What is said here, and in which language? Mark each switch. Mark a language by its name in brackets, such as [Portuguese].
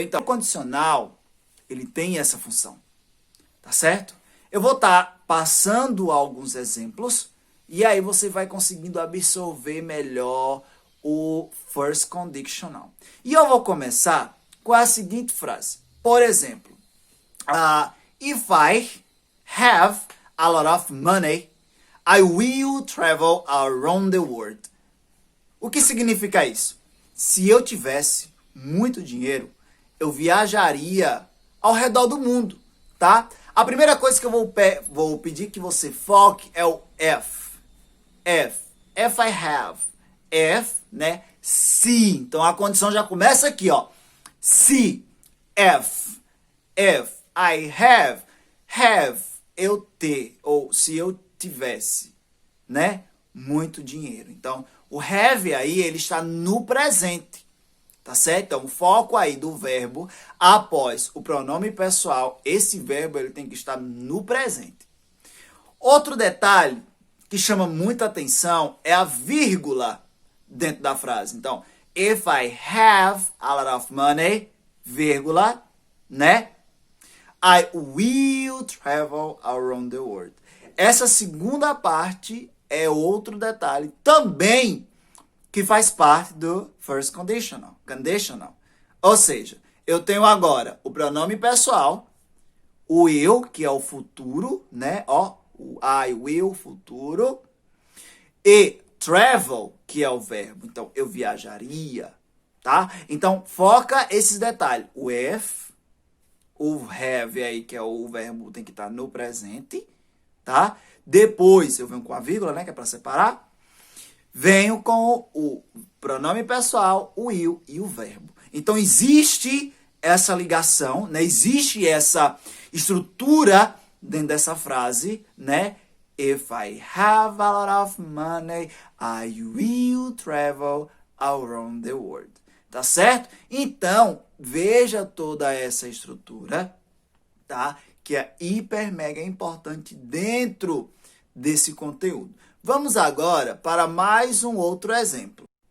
[Portuguese] Então, o condicional, ele tem essa função. Tá certo? Eu vou estar passando alguns exemplos e aí você vai conseguindo absorver melhor o first conditional. E eu vou começar com a seguinte frase. Por exemplo, [English] if I have a lot of money, I will travel around the world. [Portuguese] O que significa isso? Se eu tivesse muito dinheiro, eu viajaria ao redor do mundo, tá? A primeira coisa que eu vou pedir que você foque é o F. [English] If I have. If, [Portuguese] né? Se. Então a condição já começa aqui, ó. Se. [English] If I have. Have. [Portuguese] Eu ter. Ou se eu tivesse, né? Muito dinheiro. Então, o have aí, ele está no presente. Tá certo? Então, o foco aí do verbo após o pronome pessoal, esse verbo ele tem que estar no presente. Outro detalhe que chama muita atenção é a vírgula dentro da frase. Então, [English] if I have a lot of money, [Portuguese] vírgula, né? [English] I will travel around the world. [Portuguese] Essa segunda parte é outro detalhe também que faz parte do first conditional. Ou seja, eu tenho agora o pronome pessoal, o will, que é o futuro, né? Ó, o I will, futuro, e travel, que é o verbo. Então, eu viajaria, tá? Então, foca esses detalhes. O if, o have aí, que é o verbo, tem que estar no presente, tá? Depois, eu venho com a vírgula, né? Que é para separar. Venho com o pronome pessoal, o will e o verbo. Então, existe essa ligação, né? Existe essa estrutura dentro dessa frase, né? [English] If I have a lot of money, I will travel around the world. [Portuguese] Tá certo? Então, veja toda essa estrutura, tá? Que é hiper mega importante dentro desse conteúdo. Vamos agora para mais um outro exemplo.